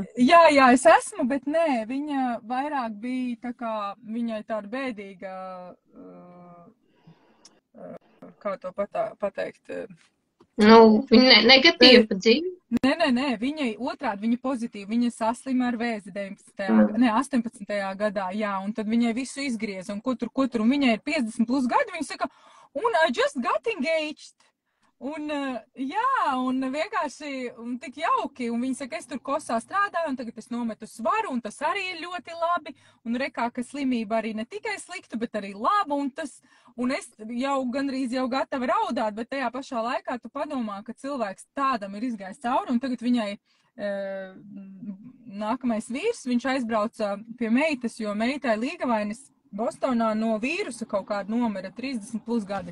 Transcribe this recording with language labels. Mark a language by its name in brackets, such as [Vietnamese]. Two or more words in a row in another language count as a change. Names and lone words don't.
[Latvian] Jā, es esmu, bet nē, viņa vairāk bija tā kā, viņai tāda bēdīga, kā to pateikt? Nu, viņa negatīva pa dzīvi. Nē, viņai otrādi, viņa pozitīva, viņa saslima ar vēzi 18. gadā, jā, un tad viņai visu izgrieza, un ko tur, un viņai ir 50+ gadi, viņa saka, un [English] I just got engaged. [Latvian] Un, jā, un vienkārši tik jauki, un viņa saka, es tur kosā strādāju, un tagad es nometu svaru, un tas arī ir ļoti labi, un rekā, ka slimība arī ne tikai sliktu, bet arī laba, un es jau gandrīz jau gatava raudāt, bet tajā pašā laikā tu padomā, ka cilvēks tādam ir izgājis cauri, un tagad viņai nākamais vīrs, viņš aizbrauca pie meitas, jo meitai līgavainis Bostonā no vīrusa kaut kāda nomira 30+ gadi.